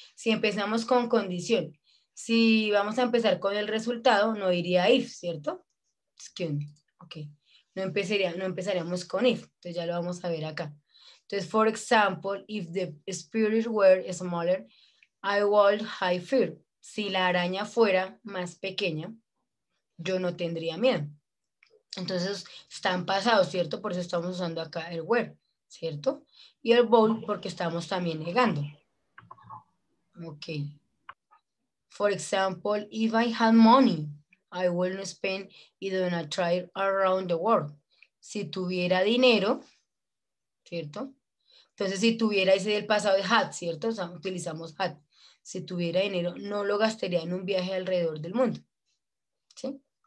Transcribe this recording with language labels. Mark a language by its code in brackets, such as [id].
[es] Si empezamos con condición, si vamos a empezar con el resultado, no iría if, ¿cierto? [en] Excuse me. [es] Ok. No empezaríamos con if. Entonces ya lo vamos a ver acá. Entonces, [en] for example, if the spirit were smaller, I would have fear. [es] Si la araña fuera más pequeña, yo no tendría miedo. Entonces, están pasados, ¿cierto? Por eso estamos usando acá el were, ¿cierto? Y el bold porque estamos también negando. Okay. [en] For example, if I had money, I wouldn't spend it on a trip around the world. [es] Si tuviera dinero, ¿cierto? Entonces, si tuviera ese del pasado de had, ¿cierto? O sea, utilizamos had. Si tuviera dinero, no lo gastaría en un viaje alrededor del mundo. ¿Sí?